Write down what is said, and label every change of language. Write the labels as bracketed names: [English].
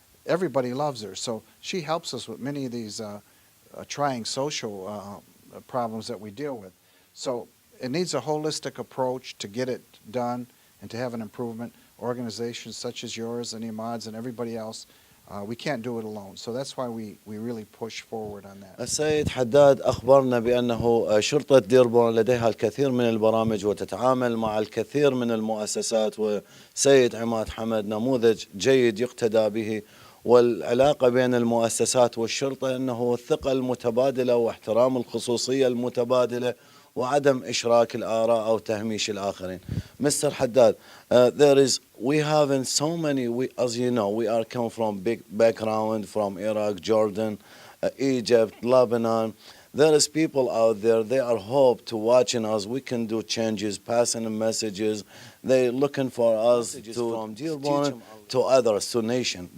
[English] Everybody loves her, so she helps us with many of these trying social problems that we deal with. So it needs a holistic approach to get it done and to have an improvement. Organizations such as yours and Imad's and everybody else, we can't do it alone. So that's why we really push forward on that. [Arabic] السيد حداد أخبرنا بأنه شرطة ديربورن لديها الكثير من البرامج وتتعامل مع الكثير من المؤسسات، وسيد عماد حمد نموذج جيد يقتدى به. والعلاقة بين المؤسسات والشرطة أنه الثقة المتبادلة واحترام الخصوصية المتبادلة وعدم إشراك الآراء أو تهميش الآخرين. [English] Mr. Haddad, there is we have in so many, as you know, we are come from big background from Iraq, Jordan, Egypt, Lebanon. There is people out there, they are hope to watching us. We can do changes, passing messages. They're looking for us to from Dearborn to others, to nation.